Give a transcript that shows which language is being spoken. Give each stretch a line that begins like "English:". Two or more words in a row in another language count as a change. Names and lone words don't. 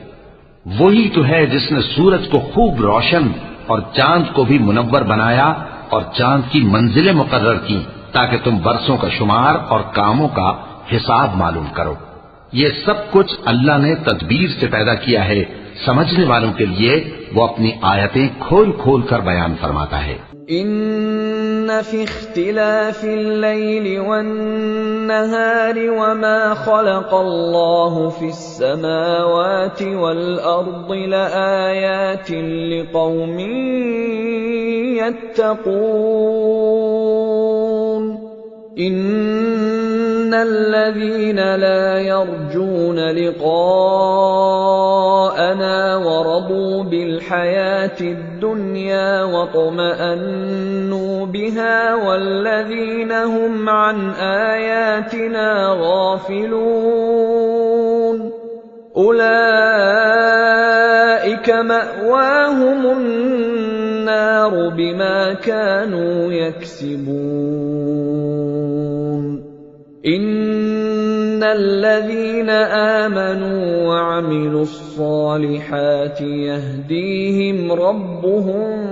Urdu: وہی تو ہے جس نے سورج کو خوب روشن اور چاند کو بھی منور بنایا اور چاند کی منزلیں مقرر کیں تاکہ تم برسوں کا شمار اور کاموں کا حساب معلوم کرو. یہ سب کچھ اللہ نے تدبیر سے پیدا کیا ہے. سمجھنے والوں کے لیے وہ اپنی آیتیں کھول کھول کر بیان فرماتا ہے.
Arabic: إن في اختلاف الليل والنهار وما خلق الله في السماوات والأرض لآيات لقوم يتقون. إن الذين لا يرجون لقاءنا ورضوا بالحياة الدنيا واطمأنوا بها والذين هم عن آياتنا غافلون. उलाइका فأولئك مأواهم النار بما كانوا يكسبون إن الذين آمنوا وعملوا الصالحات يهديهم ربهم